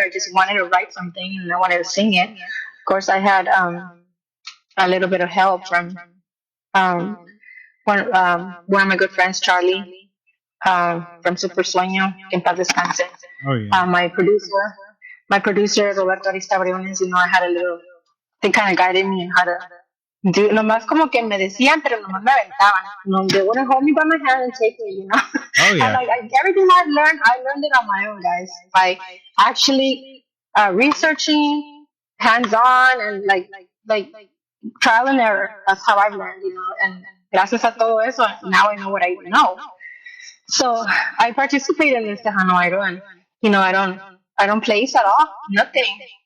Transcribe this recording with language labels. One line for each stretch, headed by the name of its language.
English: I just wanted to write something and I wanted to sing it. Of course, I had a little bit of help from one of my good friends, Charlie, from Super Sueño,
Spanish: que en paz descanse.
English: Oh yeah. My producer Roberto Arista Briones, I had a little. They kind of guided me on how to do.
Spanish: Nomás como que me decían, pero nomás me aventaban.
English: No, they wouldn't hold me by my hand and take me. Oh And yeah. everything I learned it on my own, guys, by actually researching, hands on, and like trial and error. That's how I've learned. And
Spanish: gracias a todo eso,
English: now I know what I know. So I participate in this Tejano Idol, and I don't place at all, nothing.